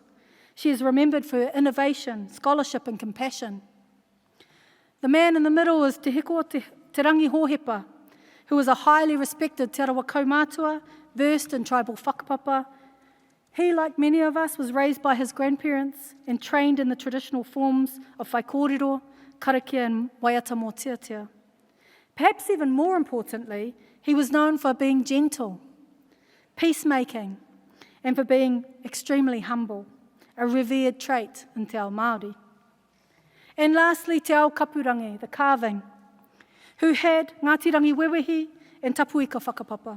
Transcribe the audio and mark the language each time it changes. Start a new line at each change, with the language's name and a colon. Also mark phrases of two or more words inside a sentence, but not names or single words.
English: She is remembered for her innovation, scholarship, and compassion. The man in the middle is Te Heko Te Rangi Hōhepa, who was a highly respected Te Arawa kaumātua, versed in tribal whakapapa. He, like many of us, was raised by his grandparents and trained in the traditional forms of whaikōrero, karakia, and
Māori: waiata mō tiatia.
English: Perhaps even more importantly, he was known for being gentle, peacemaking, and for being extremely humble, a revered trait in
Māori: Te Ao Māori.
English: And lastly, Te Ao Kapurangi, the carving, who had Ngāti Rangi Wewehi and Tapuika whakapapa.